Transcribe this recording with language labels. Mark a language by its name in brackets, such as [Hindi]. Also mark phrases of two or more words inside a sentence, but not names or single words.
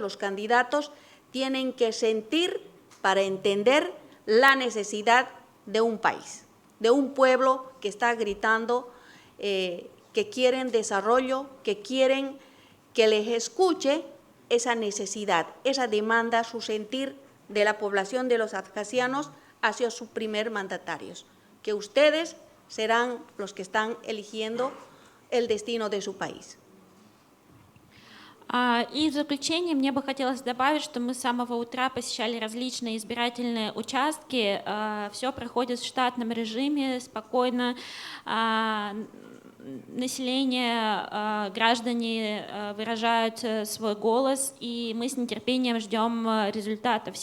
[Spanish] los candidatos, tienen que sentir para entender la necesidad de un país, de un pueblo que está gritando, que quieren desarrollo, que quieren que les escuche esa necesidad, esa demanda, su sentir de la población de los abjasianos hacia sus primer mandatarios, que ustedes serán los que están eligiendo el destino de su país. [Russian] И в заключение мне бы хотелось добавить, что мы с самого утра посещали различные избирательные участки. Все проходит в штатном режиме, спокойно. Население, граждане выражают свой голос, и мы с нетерпением ждем результатов.